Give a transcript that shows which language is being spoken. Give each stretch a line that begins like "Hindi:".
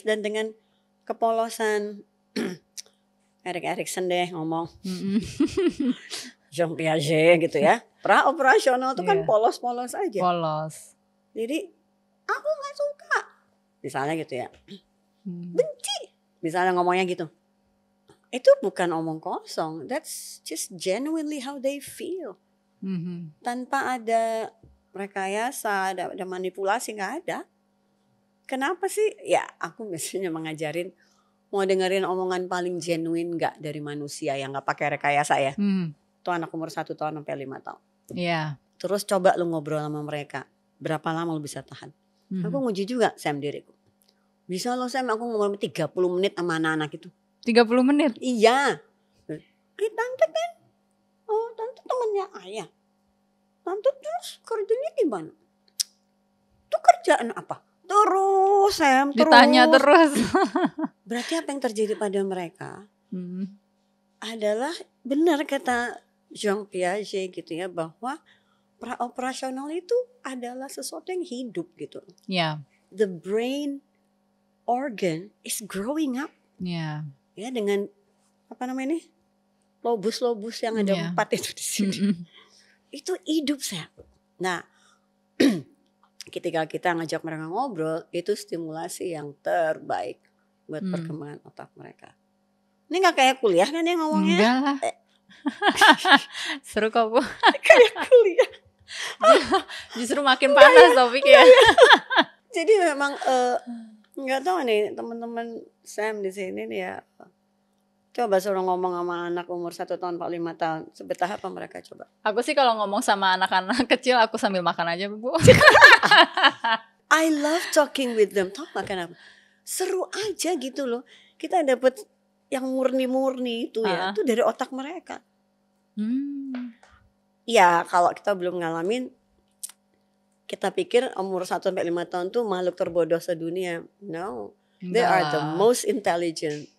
Indonesian: Dan dengan kepolosan Erik Erikson deh ngomong. Jean Piaget gitu ya. Pra-operasional itu kan polos-polos aja. Polos. Jadi aku gak suka. Misalnya gitu ya. Benci. Misalnya ngomongnya gitu. Itu bukan omong kosong.
English: That's just genuinely how they feel.
Indonesian: Tanpa ada rekayasa, ada manipulasi, gak ada. Kenapa sih? Ya aku biasanya mengajarin mau dengerin omongan paling genuine gak dari manusia yang gak pakai rekayasa ya. Itu anak umur 1 tahun sampai 5 tahun. Iya. Terus coba lu ngobrol sama mereka. Berapa lama lu bisa tahan? Aku nguji juga Sam diriku. Bisa loh Sam, aku ngomong 30 menit sama anak-anak itu. 30 menit? Iya. Tante kan, tante temannya ayah. Tante terus kerjanya gimana? Itu kerjaan apa? Terus Sam, terus. Ditanya terus. Berarti apa yang terjadi pada mereka adalah benar kata Jean Piaget gitu ya, bahwa pra-operasional itu adalah sesuatu yang hidup gitu. Ya.
English: The brain organ is growing up.
Indonesian: Ya. Ya dengan apa namanya ini? Lobus-lobus yang ada 4 itu di sini. Itu hidup Sam. Nah, ketika kita ngajak mereka ngobrol, itu stimulasi yang terbaik buat perkembangan otak mereka. Ini gak kayak kuliah kan ya ngomongnya? Enggak lah. Seru kok Bu. Kayak kuliah. Justru makin panas topik ya. Jadi memang gak tahu nih teman-teman Sam di sini nih ya. Coba suruh ngomong sama anak umur 1 tahun 5 tahun. Sebetah apa mereka coba? Aku sih kalau ngomong sama anak-anak kecil aku sambil makan aja Bu.
English: I love talking with them.
Indonesian: Tahu gak kenapa? Seru aja gitu loh. Kita dapet yang murni-murni itu ya. Itu dari otak mereka. Ya kalau kita belum ngalamin, kita pikir umur 1 sampai 5 tahun tuh makhluk terbodoh sedunia.
English: No. They are the most intelligent.